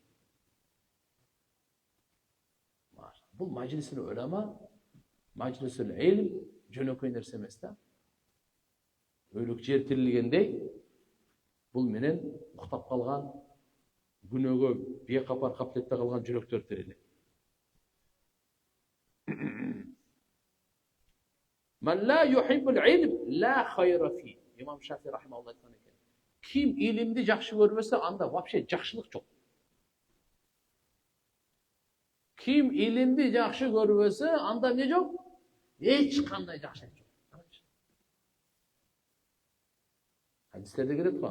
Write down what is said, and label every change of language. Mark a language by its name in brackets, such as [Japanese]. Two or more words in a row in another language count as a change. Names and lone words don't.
[Kyrgyz] Бул [Arabic] مجلس العلماء مجلس العلم [Kyrgyz] жөнөкөй нерсе эмес да. Өлүк жер тирилгендей, бул менен уктап калган, күнөөгө бейкапар каптетте калган жүрөктөр тирилет. [Arabic] من لا يحب العلم لا خير في. [Kyrgyz] Имам Шафи рахимахуллах айткан экен. Ким илимди жакшы көрбөсө, анда вообще жакшылык жок. Ким илимди жакшы көрбөсө, анда эмне жок? Эч кандай жакшылык жок. Хадистерде келет го.